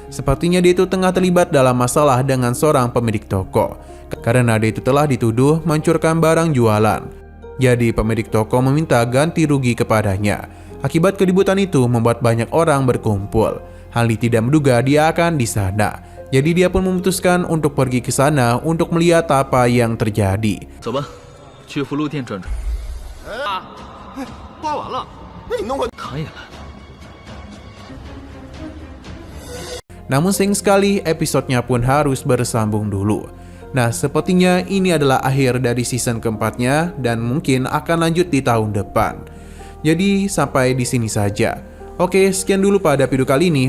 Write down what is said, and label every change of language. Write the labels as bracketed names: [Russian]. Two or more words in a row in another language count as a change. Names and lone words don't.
[Indonesian] Sepertinya dia itu tengah terlibat dalam masalah dengan seorang pemilik toko, karena dia itu telah dituduh mencurkan barang jualan. Jadi pemilik toko meminta ganti rugi kepadanya. Akibat keributan itu membuat banyak orang berkumpul. Han Li tidak menduga dia akan di sana. Jadi dia pun memutuskan untuk pergi ke sana untuk melihat apa yang terjadi. [Chinese] 走吧，去福禄殿转转。刮完了，那你弄个他也来了。 [Indonesian] Namun sayang sekali episodenya pun harus bersambung dulu. Nah, sepertinya ini adalah akhir dari season keempatnya dan mungkin akan lanjut di tahun depan. Jadi sampai di sini saja. Oke, sekian dulu pada video kali ini.